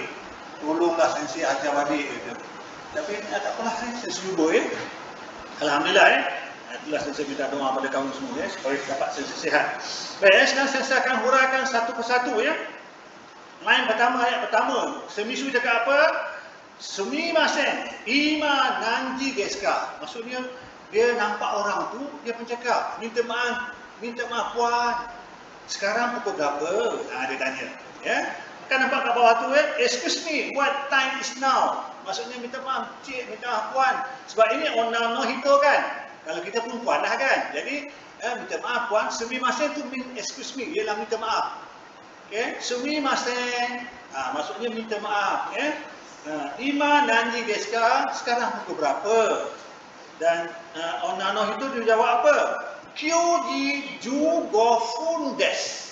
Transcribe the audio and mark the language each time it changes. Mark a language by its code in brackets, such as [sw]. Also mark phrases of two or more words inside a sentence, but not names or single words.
[ms] Tolonglah sensei ajar balik gitu. Tapi tak apalah, sensei cuba ya. Alhamdulillah ya. Itulah sensei minta doa pada kamu semua ya, supaya dapat sensei sihat. Baik, sekarang sensei akan huraikan satu persatu ya. Line pertama, ayat pertama, Semisu cakap apa? [ja] すみません、今何時ですか. [ms] Maksudnya dia nampak orang tu, dia pun cakap, minta maaf puan. Sekarang pukul berapa? Dia tanya. Ya, kan nampak kat bawah tu ya, [en] excuse me, what time is now? [ms] Maksudnya minta maaf cik, minta maaf puan. Sebab ini [ja] 女の人 [ms] kan. Kalau kita pun puan dah kan. Jadi minta maaf puan, sumimasen tu mean [en] excuse me, [ms] ialah minta maaf. Okay, sumimasen, maksudnya minta maaf. [ja] 今何時ですか, [ms] sekarang pukul berapa? Dan onano itu dia jawab apa? [ja] 九時十五分です.